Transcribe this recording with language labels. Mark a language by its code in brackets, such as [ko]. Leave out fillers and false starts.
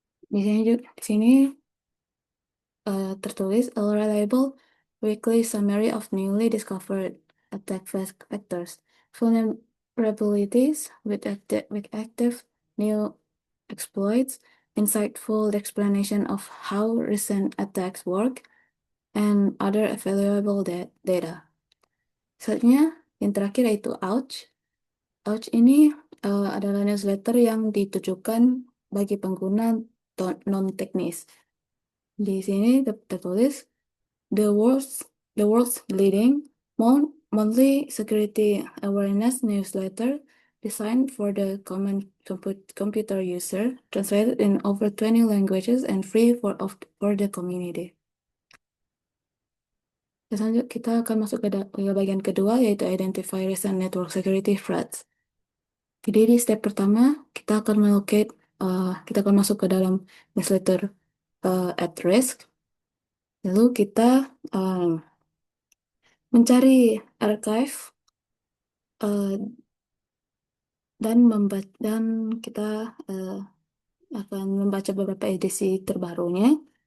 [id] Di sini tertulis [en] a reliable weekly summary of newly discovered attack vectors, vulnerabilities with active new exploits, insightful explanation of how recent attacks work, and other valuable data. [id] Selanjutnya, yang terakhir yaitu Ouch. Ouch ini adalah newsletter yang ditujukan bagi pengguna non-teknis. Di sini tertulis [en] the world's the world's leading monthly security awareness newsletter designed for the common computer user, translated in over 20 languages and free for the community. [id] Selanjutnya kita akan masuk ke bagian kedua, yaitu [en] identify recent network security threats. [id] Jadi di step pertama kita akan masuk ke dalam newsletter at risk. Lalu kita mencari archive eh, dan kita eh, akan membaca beberapa edisi terbarunya.